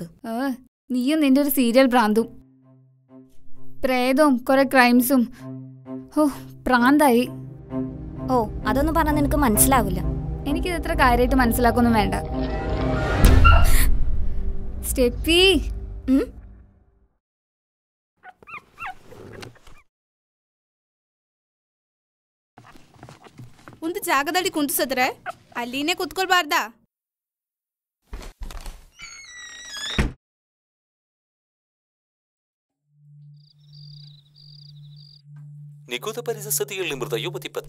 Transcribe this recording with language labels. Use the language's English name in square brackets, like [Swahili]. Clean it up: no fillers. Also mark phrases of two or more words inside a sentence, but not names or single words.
[Malayalam] നീയും നിന്റെ ഒരു സീരിയൽ ഭ്രാന്തും, പ്രേതവും കുറെ ക്രൈംസും. ഓ പ്രാന്തായി. ഓ അതൊന്നും പറഞ്ഞാൽ നിനക്ക് മനസ്സിലാവില്ല. എനിക്കിത് എത്ര കാര്യമായിട്ട് മനസ്സിലാക്കൊന്നും വേണ്ട. സ്റ്റെപ്പി [Kannada] ಒಂದು ಜಾಗದಲ್ಲಿ ಕುಂತಿಸಿದ್ರೆ ಅಲ್ಲಿನೇ ಕುತ್ಕೊಳ್ಬಾರ್ದಾ? ನಿಗೂಢ ಪರಿಸ್ಥಿತಿಯಲ್ಲಿ ಮೃತ ಯುವತಿ ಪತ್ತೆ.